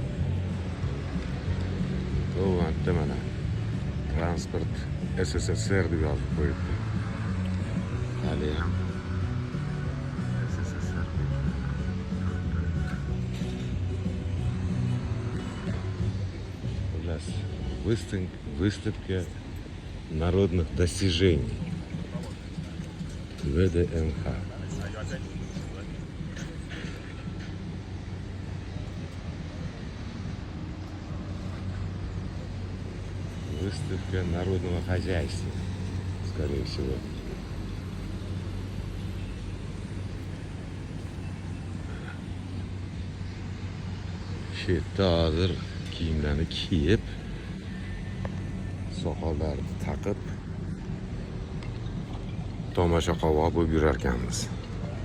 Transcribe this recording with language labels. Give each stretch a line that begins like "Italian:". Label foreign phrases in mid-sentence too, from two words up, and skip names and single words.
Uzbek: Bu yerda mana transport SSSR deb yozib qo'yibdi. Hali ham SSSR. Xullas,
Russian: выставка народных достижений. ВДНХ. Выставка народного хозяйства, скорее всего.
Uzbek: Shu yerda hozir kiyimlarni kiyib, soqollarni taqib, tomosha qovoq bo'lib yurar ekanmiz.